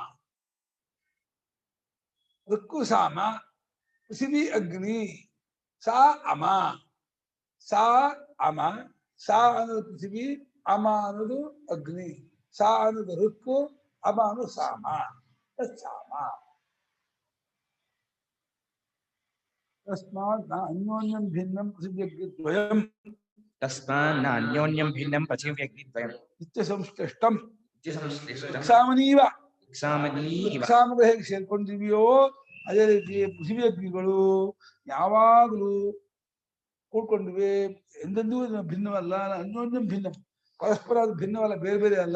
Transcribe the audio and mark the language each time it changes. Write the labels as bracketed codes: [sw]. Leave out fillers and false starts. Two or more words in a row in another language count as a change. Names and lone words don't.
[kn] ಋಕ್ಕು ಸಾಮ, ಪೃಥ್ವಿ ಅಗ್ನಿ, ಸಾ ಅಮ. ಸಾ ಅಮ, ಸಾ ಅನ್ನೋದು ಪೃಥ್ವಿ, ಅಮ ಅನ್ನೋದು ಅಗ್ನಿ. ಸಾ ಅನ್ನೋದು ಋಕ್ಕು, ಅಮ ಅನ್ನೋದು ಸಾಮ. ಸಾಮ. [sa] ತಸ್ಮಾತ್ ನ ಅನ್ಯೋನ್ಯಂ ಭಿನ್ನಂ ಪೃಥಿವ್ಯಗ್ನಿದ್ವಯಂ. ತಸ್ಮಾತ್ ನ ಅನ್ಯೋನ್ಯಂ ಭಿನ್ನಂ ಪೃಥಿವ್ಯಗ್ನಿದ್ವಯಂ ನಿತ್ಯ ಸಂಶ್ಲಿಷ್ಟಂ. ನಿತ್ಯಸಂಶ್ಲಿಷ್ಟಂ ಕ್ಷಾಮನೀವ. ಕ್ಷಾಮನೀವ. [kn] ಕ್ಷಾಮಗಳು ಹೇಗೆ ಸೇರ್ಕೊಂಡಿದೆಯೋ ಅದೇ ರೀತಿ ಪೃಥ್ವಿ ಅಗ್ನಿಗಳು ಯಾವಾಗಲೂ ಕೂಡ್ಕೊಂಡಿವೆ. ಎಂದೆಂದೂ ಭಿನ್ನವಲ್ಲ. [sa] ಅನ್ಯೋನ್ಯಂ ಭಿನ್ನಂ, [kn] ಪರಸ್ಪರ ಅದು ಭಿನ್ನವಲ್ಲ, ಬೇರೆ ಬೇರೆ ಅಲ್ಲ.